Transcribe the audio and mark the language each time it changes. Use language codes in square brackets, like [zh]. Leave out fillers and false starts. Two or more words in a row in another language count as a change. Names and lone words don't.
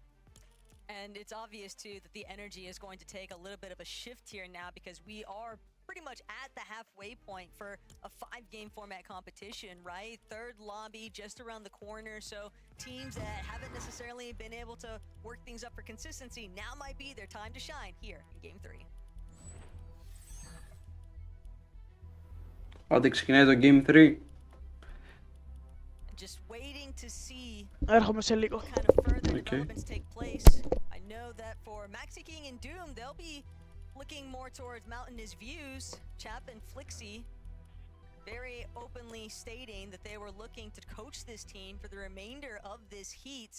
[en] And it's obvious too that the energy is going to take a little bit of a shift here now because we are pretty much at the halfway point for a 5-game format competition, right? Third lobby just around the corner, so teams that haven't necessarily been able to work things up for consistency now might be their time to shine here in Game 3. [el] Άντε ξεκινάει το Game 3. [en] Just waiting to see [el] Έρχομαι σε λίγο. [en] what kind of further developments take place. I know that for Maxi King and Doom, they'll be looking more towards mountainous views. Chap and Flixie very openly stating that they were looking to coach this team for the remainder of this heats.